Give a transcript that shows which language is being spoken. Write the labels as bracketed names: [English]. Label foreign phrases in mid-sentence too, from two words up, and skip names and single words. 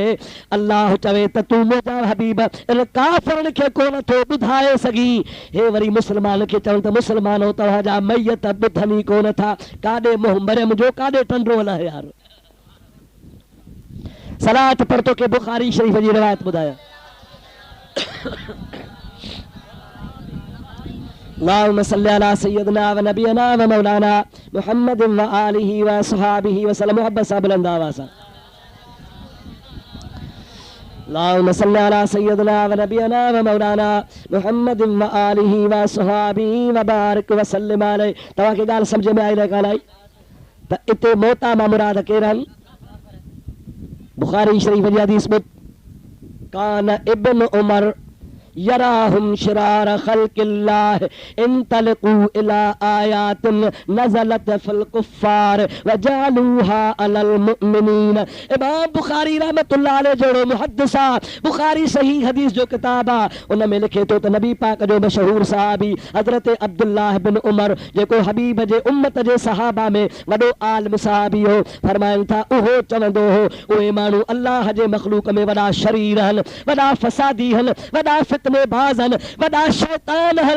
[Sindhi] अल्लाह चवे त तूं मुंहिंजा हबीब इन काफ़िरनि खे कोन थो ॿुधाए सघी। हे वरी मुस्लमान खे चवनि त मुस्लमानो तव्हांजा मैयत ॿुधनि ई कोन था। काॾे मुंहुं मरियम जो, काॾे टंडो न यार। सलात पर तो के बुखारी शरीफ जी रिवायत ॿुधाया। [Arabic] اللهم صل على سيدنا ونبينا ومولانا محمد وآله وصحبه وسلم. [Sindhi] मोहब्बत सां बुलंद आवाज़ सां [Arabic] اللهم صل على سيدنا ونبينا ومولانا محمد وآله وصحبه وبارك وسلم عليه. [Sindhi] तव्हांखे ॻाल्हि सम्झ में आई न कान आई? त इते मौता मां मुराद केरु आहिनि? बुखारी शरीफ जी हदीस में [Arabic] كان ابن عمر يراهم شرار خلق الله انطلقوا إلى آيات نزلت في الكفار فجعلوها على المؤمنين. [Sindhi] इमाम बुखारी [Arabic] رحمة الله عليه [Sindhi] जो मुहद्दिसा बुखारी सही हदीस जो किताब आ उन में लिखे तो नबी पाक जो मशहूर सहाबी हजरत अब्दुल्लाह बिन उमर जेको हबीब जे उम्मत जे सहाबा में वॾो आलिम सहाबी हो फरमाइनि था उहो चवंदो हो उहे माण्हू अल्लाह जे मखलूक में वॾा शरीर आहिनि, वॾा फसादी आहिनि, वॾा फितनेबाज़ आहिनि, वॾा शैतान आहिनि।